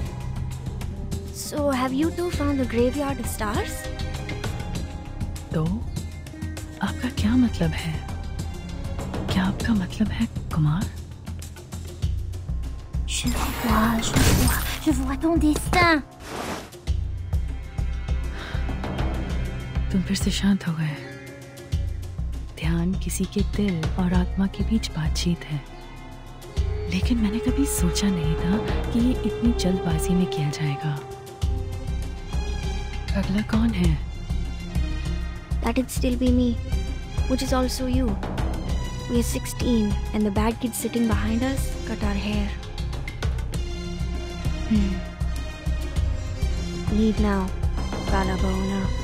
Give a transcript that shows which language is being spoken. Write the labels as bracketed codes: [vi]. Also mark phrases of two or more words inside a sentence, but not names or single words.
[en] So have you two found the graveyard of stars? [hi] तो आपका क्या मतलब है? क्या आपका मतलब है कुमार? [fr] Je vois ton destin. [hi] तुम फिर से शांत हो गए। ध्यान किसी के दिल और आत्मा के बीच बातचीत है, लेकिन मैंने कभी सोचा नहीं था कि ये इतनी जल्दबाजी में किया जाएगा। अगला कौन है? [en] That'd still be me, which is also you. We're 16 and the bad kid sitting behind us cut our hair. Leave now, Balabona.